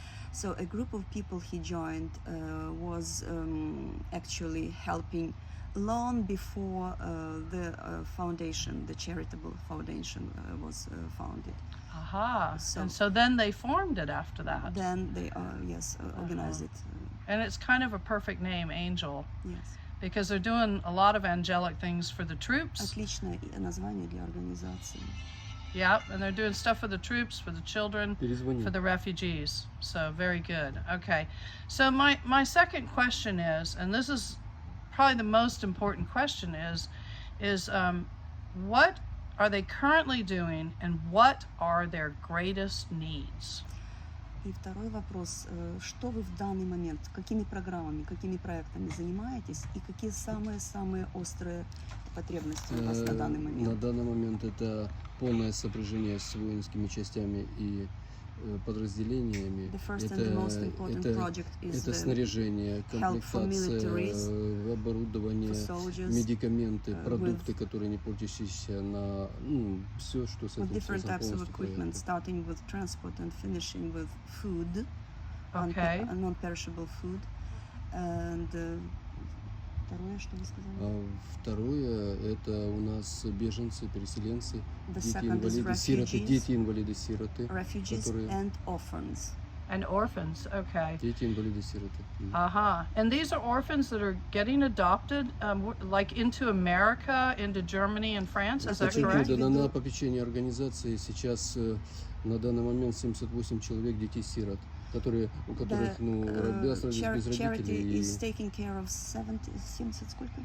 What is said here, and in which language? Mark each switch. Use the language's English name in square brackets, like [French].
[English] So a group of people he joined was actually helping long before the foundation, the Charitable Foundation, was founded. Aha. And so then they formed it after that. Then they organized it. And it's kind of a perfect name, Angel. Yes. Because they're doing a lot of angelic things for the troops. [Russian] Отличное название для организации. [English] Yep, and they're doing stuff for the troops, for the children, for the refugees. So very good. Okay. So my second question is, and this is probably the most important question, is what are they currently doing and what are their greatest needs? [Russian] И второй вопрос, что вы в данный момент, какими программами, какими проектами занимаетесь и какие самые острые потребности у вас на данный момент? На данный момент это полное сопряжение с воинскими частями и подразделениями. Это снаряжение, комплектация, оборудование, медикаменты, продукты, которые не портящиеся, на все, что с этим связано, полностью. [English] Starting with transport and finishing with food, non-perishable food. And [Russian] второе, что вы сказали? Второе, это у нас беженцы, переселенцы, дети-инвалиды-сироты, [English] refugees and orphans. And orphans, okay. [Russian] Дети-инвалиды-сироты. [English] And these are orphans that are getting adopted, like into America, into Germany and France, is that correct? [Russian] На попечение организации сейчас на данный момент 78 человек детей-сирот. у которых, без [English] Charity [Russian] родителей, [English] is taking care of 70 [Russian] сколько?